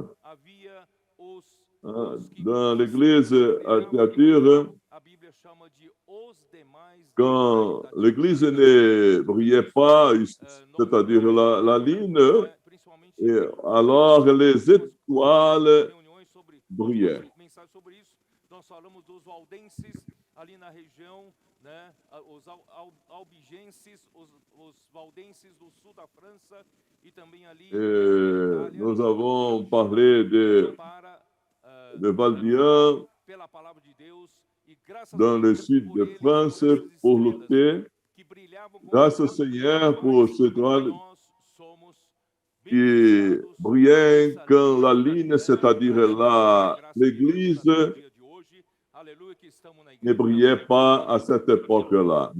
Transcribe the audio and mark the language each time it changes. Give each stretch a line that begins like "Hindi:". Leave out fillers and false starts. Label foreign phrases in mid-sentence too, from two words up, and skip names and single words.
French: Dans l'église à Thyatire, quand l'église ne brillait pas, c'est-à-dire la lune, et alors les étoiles brillaient.
Portuguese: Ali na região, né, os albigenses, os valdenses do sul da França e também ali.
French: Nous avons parlé de Valdiens dans le sud de France pour lutter. Grâce au Seigneur pour ce droit qui brillait quand la ligne, c'est-à-dire l'église, ne brillait pas à cette époque-là.